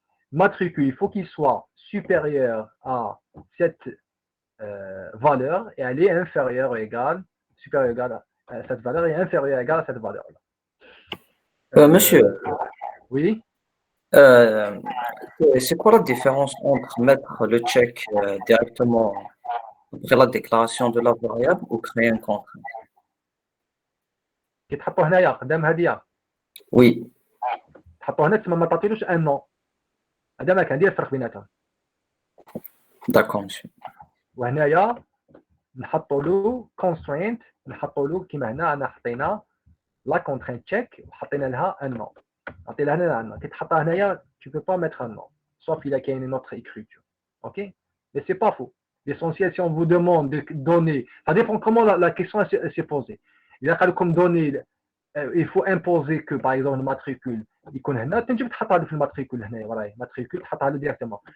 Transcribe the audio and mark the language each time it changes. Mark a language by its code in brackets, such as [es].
[fr] Matricule, il faut qu'il soit supérieur à cette valeur et elle est inférieure ou égale, supérieure ou égale à cette valeur et inférieure ou égale à cette valeur-là. Monsieur, Oui. c'est quoi la différence entre mettre le check directement après la déclaration de la variable ou créer un contrainte? [ar] كيتحطوا هنايا قدام هذه [fr] Oui, [ar] تحطوا هنا تما ما تعطيلوش ان نو. هذا ما كان دير الفرق بيناتهم. [fr] d'accord, monsieur. [ar] وهنايا نحطوا له constraint، نحطوا له كيما هنا انا حطينا لا contraint check وحطينا لها ان نو. عطينا هنا ان نو. كيتحطها هنايا [fr] tu peux pas mettre un nom sauf il y a une autre écriture. OK, mais c'est pas faux. L'essentiel, si on vous demande de donner, ça dépend comment la question s'est posée. Il a comme donner, il faut imposer que par exemple le matricule [ar] يكون هنا تنجم تحطها في الماتريكول هنا وراي [fr] matricule [ar] تحطها له [fr] directement.